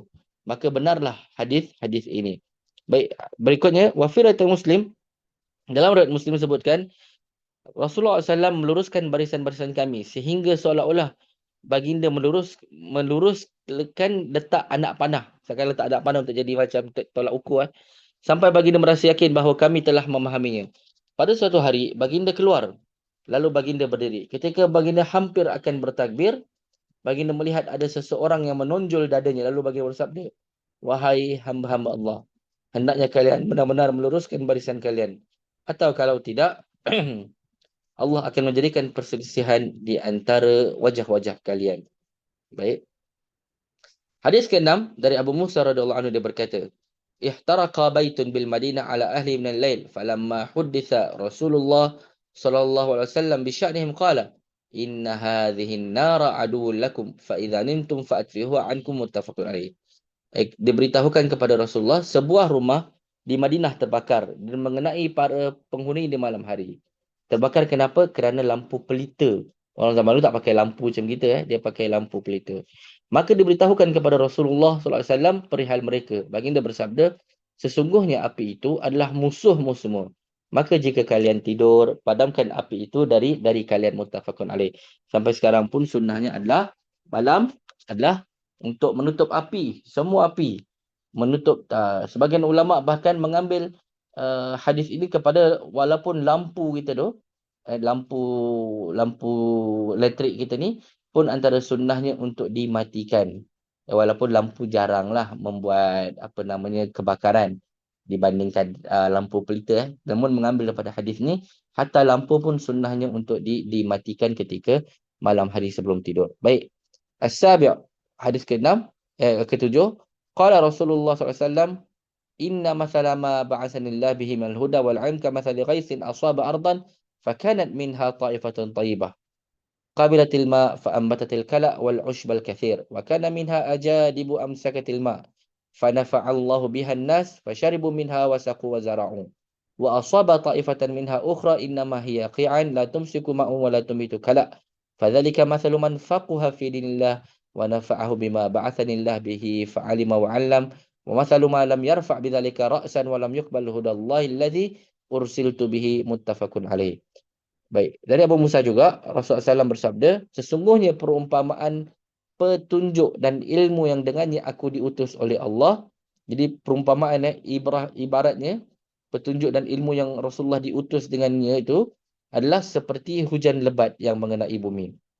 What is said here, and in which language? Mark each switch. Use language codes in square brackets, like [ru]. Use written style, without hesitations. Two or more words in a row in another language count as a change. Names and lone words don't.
[ms] Maka benarlah hadis ini. Baik, berikutnya wafirat Muslim, dalam riwayat Muslim disebutkan Rasulullah SAW meluruskan barisan-barisan kami sehingga seolah-olah baginda meluruskan letak anak panah. Sekarang letak anak panah untuk jadi macam tolak ukur. Sampai baginda merasa yakin bahawa kami telah memahaminya. Pada suatu hari, baginda keluar. Lalu baginda berdiri. Ketika baginda hampir akan bertakbir, baginda melihat ada seseorang yang menonjol dadanya. Lalu baginda bersabda, wahai hamba-hamba Allah, hendaknya kalian benar-benar meluruskan barisan kalian. Atau kalau tidak, Allah akan menjadikan perselisihan di antara wajah-wajah kalian. Baik. Hadis ke-6 dari Abu Musa [ar] رضي الله عنه, [ms] dia berkata, [ar] احترق بيت بالمدينة على أهله من الليل فلما حدث رسول الله صلى الله عليه وسلم بشأنهم قال إن هذه النار عدو لكم فإذا نمتم فأطفئوها عنكم متفق عليه. [ms] Diberitahukan kepada Rasulullah sebuah rumah di Madinah terbakar dan mengenai para penghuni di malam hari. Terbakar kenapa? Kerana lampu pelita. Orang zaman dulu tak pakai lampu macam kita, dia pakai lampu pelita. Maka diberitahukan kepada Rasulullah [ar] صلى الله عليه وسلم [ms] perihal mereka. Baginda bersabda, sesungguhnya api itu adalah musuhmu semua. Maka jika kalian tidur, padamkan api itu dari kalian, [ar] متفق عليه. [ms] Sampai sekarang pun sunnahnya adalah malam adalah untuk menutup api, semua api. Menutup, sebagian ulama bahkan mengambil hadis ini kepada walaupun lampu kita tu lampu lampu elektrik kita ni pun antara sunnahnya untuk dimatikan. Walaupun lampu jaranglah membuat apa namanya kebakaran dibandingkan lampu pelita. Namun mengambil daripada hadis ni, hatta lampu pun sunnahnya untuk dimatikan ketika malam hari sebelum tidur. Baik. [ar] السابع' [ms] hadis ke-6 ke-7 [ar] قال رسول الله ﷺ إن مثل ما بعثني الله به من الهدى والعلم كمثل غيث أصاب أرضا فكانت منها طائفة طيبة قابلت الماء فأنبتت الكلأ والعشب الكثير وكان منها أجادب أمسكت الماء فنفع الله بها الناس فشربوا منها وسقوا وزرعوا وأصاب طائفة منها أخرى إنما هي قيعا لا تمسك ماء ولا تنبت كلأ فذلك مثل من فقه في دين الله ونفعه بما بعثني الله به فعلم وعلم ومثل ما لم يرفع بذلك رأسا ولم يقبل هدى الله الذي أرسلت به متفق عليه. [ms] Baik, dari Abu Musa juga Rasulullah SAW bersabda, sesungguhnya perumpamaan petunjuk dan ilmu yang dengannya aku diutus oleh Allah. Jadi perumpamaan ibaratnya petunjuk dan ilmu yang Rasulullah diutus dengannya itu adalah seperti hujan lebat yang mengenai bumi.